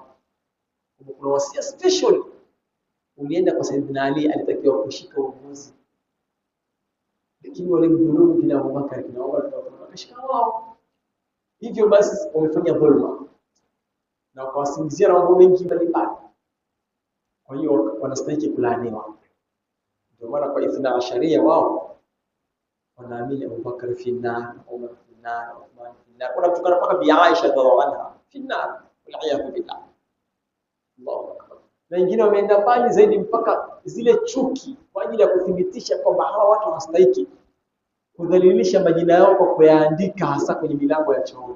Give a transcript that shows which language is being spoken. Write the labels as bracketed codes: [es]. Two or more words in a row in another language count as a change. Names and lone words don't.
[sw] Kuna wasia special ulienda kwa Sayyidina Ali, alitakiwa kushika uongozi, lakini wale mdhulumu kina Abubakar kina Umar wakashika wao. Hivyo basi wamefanya dhulma na wakawasingizia mambo mengi mbalimbali. Kwa hiyo wanastahili kulaaniwa. Ndio maana kwa Ithna Asharia wao wanaamini Abu Bakar [ar] fi nar, [sw] Umar [ar] fi nar, [sw] Uthman [ar] fi nar. [sw] Kuna mtu mpaka Bi Aisha [ar] radhiallahu anha fi nar, wal billah. Allahu akbar. [sw] Na wengine wameenda mbali zaidi mpaka zile chuki kwa ajili ya kuthibitisha kwamba hawa watu wanastahili kudhalilisha majina yao kwa kuyaandika hasa kwenye milango ya chooni.